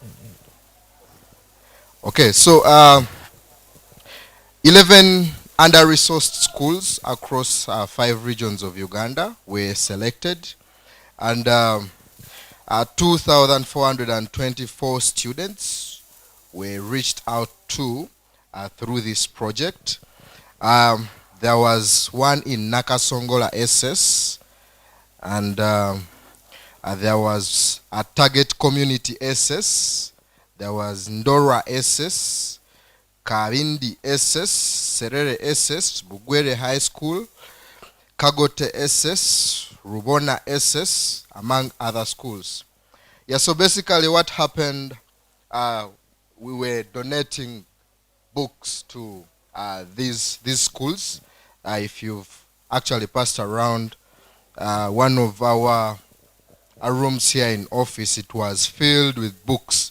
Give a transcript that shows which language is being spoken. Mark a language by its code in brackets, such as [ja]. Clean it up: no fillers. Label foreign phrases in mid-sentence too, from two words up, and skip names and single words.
[en] Okay, so 11 under-resourced schools across 5 regions of Uganda were selected, and 2,424 students were reached out to through this project. There was one in Nakasongola SS, and there was a Target Community SS, there was Ndora SS, Karindi SS, Serere SS, Bugwere High School, Kagote SS, Rubona SS, among other schools. Yeah, so basically what happened, we were donating books to these schools. If you've actually passed around one of our rooms here in office, it was filled with books.